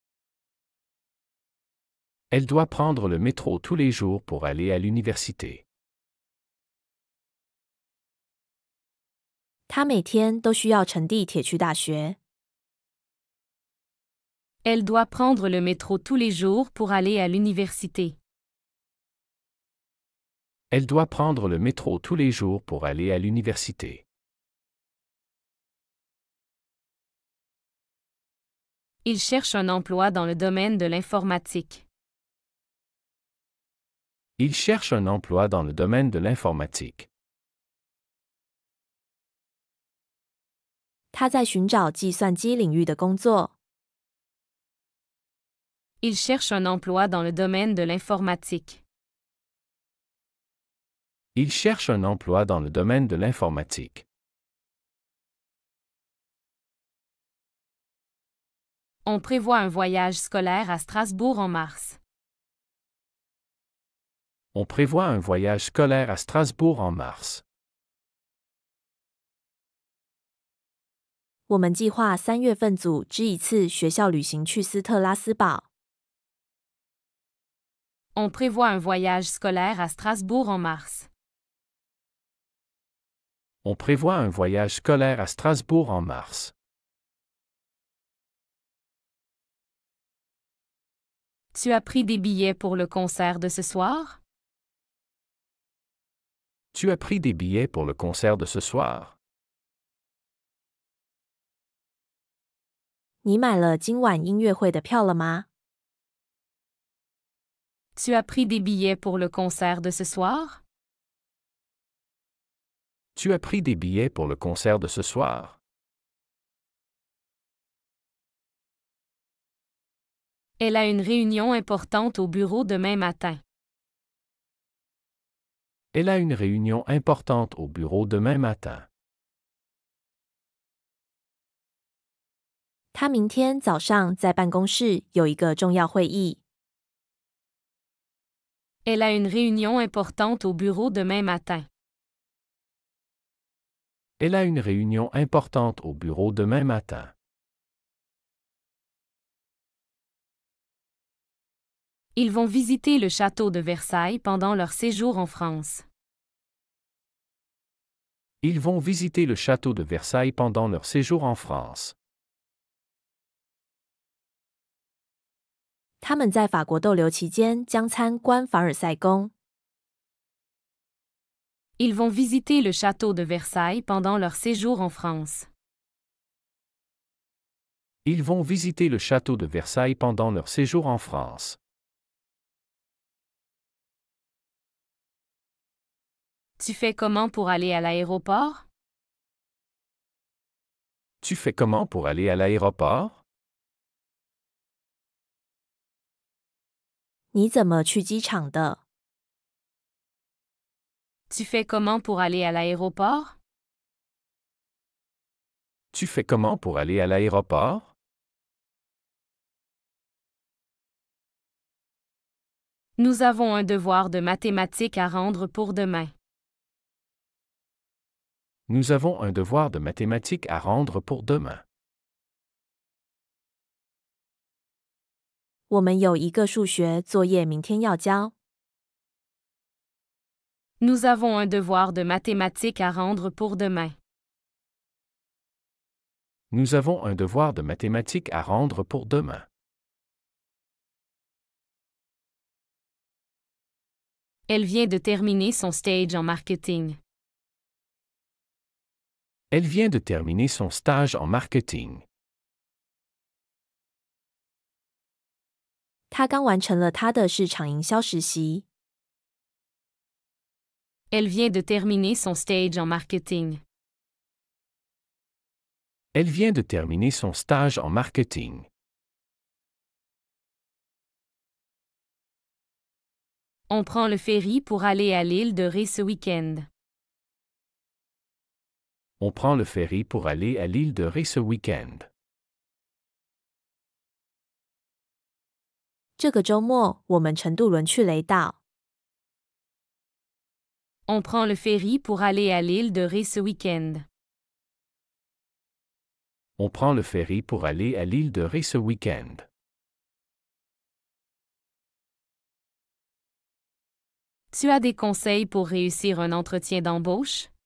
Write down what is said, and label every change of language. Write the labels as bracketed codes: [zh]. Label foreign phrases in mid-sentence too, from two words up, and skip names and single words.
[fr] Elle doit prendre le métro tous les jours pour aller à l'université. [zh] 他每天都需要乘地铁去大学。 [fr] Elle doit prendre le métro tous les jours pour aller à l'université. Elle doit prendre le métro tous les jours pour aller à l'université. Il cherche un emploi dans le domaine de l'informatique. Il cherche un emploi dans le domaine de l'informatique. [zh] 他在寻找计算机领域的工作。 [fr] Il cherche un emploi dans le domaine de l'informatique. Il cherche un emploi dans le domaine de l'informatique. On prévoit un voyage scolaire à Strasbourg en mars. On prévoit un voyage scolaire à Strasbourg en mars. [zh] 我们计划3月份组织一次学校旅行去斯特拉斯堡。 [fr] On prévoit un voyage scolaire à Strasbourg en mars. On prévoit un voyage scolaire à Strasbourg en mars. Tu as pris des billets pour le concert de ce soir? Tu as pris des billets pour le concert de ce soir? [zh] 你买了今晚音乐会的票了吗？ [fr] Tu as pris des billets pour le concert de ce soir? Tu as pris des billets pour le concert de ce soir? Elle a une réunion importante au bureau demain matin. Elle a une réunion importante au bureau demain matin. [zh] 他明天早上在办公室有一个重要会议。 [fr] Elle a une réunion importante au bureau demain matin. Elle a une réunion importante au bureau demain matin. Ils vont visiter le château de Versailles pendant leur séjour en France. Ils vont visiter le château de Versailles pendant leur séjour en France. [zh] 他们在法国逗留期间将参观凡尔赛宫。 [fr] Ils vont visiter le château de Versailles pendant leur séjour en France. Ils vont visiter le château de Versailles pendant leur séjour en France. Tu fais comment pour aller à l'aéroport? Tu fais comment pour aller à l'aéroport? [zh] 你怎么去机场的？ [fr] Tu fais comment pour aller à l'aéroport? Tu fais comment pour aller à l'aéroport? Nous avons un devoir de mathématiques à rendre pour demain. Nous avons un devoir de mathématiques à rendre pour demain. [zh] 我们有一个数学作业明天要交。 [fr] Nous avons un devoir de mathématiques à rendre pour demain. Nous avons un devoir de mathématiques à rendre pour demain. Elle vient de terminer son stage en marketing. Elle vient de terminer son stage en marketing. [zh] 他刚完成了他的市场营销实习。 [fr] Elle vient de terminer son stage en marketing. Elle vient de terminer son stage en marketing. On prend le ferry pour aller à l'île de Ré ce week-end. On prend le ferry pour aller à l'île de Ré ce week-end. [zh] 这个周末我们乘渡轮去雷岛。 [fr] On prend le ferry pour aller à l'île de Ré ce week-end. On prend le ferry pour aller à l'île de Ré ce week-end. Tu as des conseils pour réussir un entretien d'embauche?